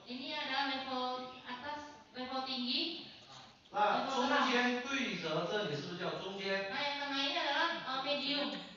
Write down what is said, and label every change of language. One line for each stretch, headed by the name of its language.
Indonesian: Ini adalah level atas, level tinggi.
Chinese: 那中间对折，这里是不是叫中间？
Indonesian: Nah, yang tengah ini adalah medium.